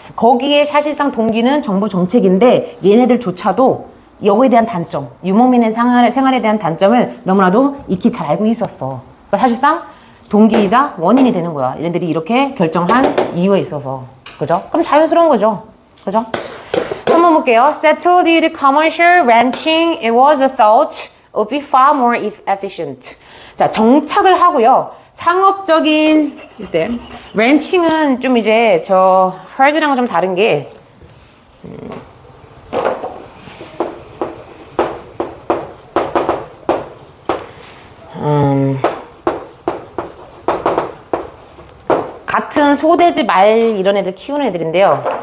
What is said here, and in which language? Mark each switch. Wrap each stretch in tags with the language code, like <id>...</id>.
<ko>거기에 사실상 동기는 정부 정책인데 얘네들조차도 여기에 대한 단점, 유목민의 생활에 대한 단점을 너무나도 익히 잘 알고 있었어. 그러니까 사실상 동기이자 원인이 되는 거야. 얘네들이 이렇게 결정한 이유에 있어서. 그죠? 그럼 자연스러운 거죠. 그죠? 한번 볼게요.</ko> <en>Settled in commercial ranching, it was a thought would be far more efficient.</en> <ko>자, 정착을 하고요. 상업적인 이때 랜칭은 좀 이제 저 herd랑은 좀 다른 게 같은 소돼지 말 이런 애들 키우는 애들인데요.</ko>